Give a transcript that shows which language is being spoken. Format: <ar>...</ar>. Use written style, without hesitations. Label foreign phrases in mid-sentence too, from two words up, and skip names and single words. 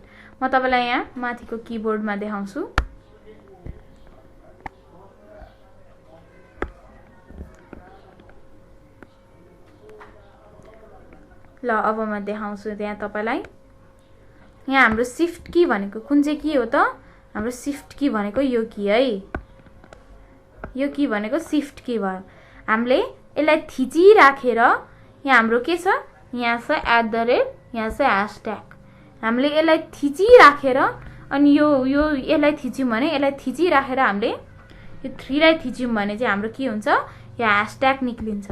<ne>म तपाईलाई यहाँ माथिको किबोर्डमा देखाउँछु। ल अब म देखाउँछु त्यहाँ तपाईलाई। यहाँ हाम्रो</ne> <en>shift key</en> <ne>भनेको कुन चाहिँ की हो त, हाम्रो</ne> <en>shift key</en> <ne>भनेको यो की है। यो की भनेको</ne> <en>shift key</en> <ne>भयो। हामीले यसलाई थिचिराखेर यहाँ हाम्रो के छ, यहाँ छ @, यहाँ छ #। हामीले यसलाई थिचिराखेर अनि यो यसलाई थिच्यौँ भने, यसलाई थिचिराखेर हामीले यो 3 लाई थिच्यौँ भने चाहिँ हाम्रो के हुन्छ, यहाँ # निक्लिन्छ।</ne>